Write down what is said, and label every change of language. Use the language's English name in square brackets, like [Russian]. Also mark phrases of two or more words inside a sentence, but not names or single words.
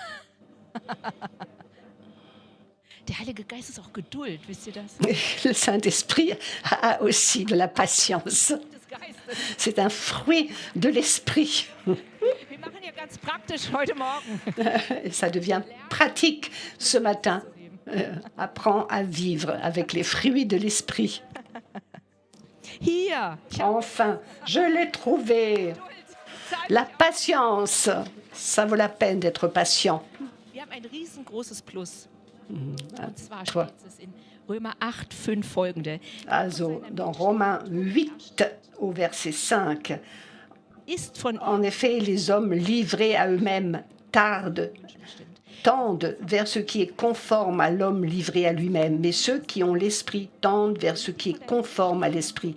[German] Der Heilige Geist ist auch Geduld, wisst ihr das? [French] Le Saint-Esprit a aussi de la patience. [German] Des Geistes. [French] C'est un fruit de l'Esprit. [German] Wir machen hier ganz praktisch heute Morgen. [French] Et ça devient pratique ce matin. Apprends à vivre avec les fruits de l'Esprit. [German] Hier, [French] Enfin, je l'ai trouvé. La patience, ça vaut la peine d'être patient. [German] wir haben ein riesengroßes Plus. Und zwar [French] toi. [German] steht es in Römer 8, 5 folgende. Also, [French] dans Romains 8, au verset 5, [German] Ist von [French] en effet, les hommes livrés à eux-mêmes tendent vers ce qui est conforme à l'homme livré à lui-même, mais ceux qui ont l'esprit tendent vers ce qui est conforme à l'esprit.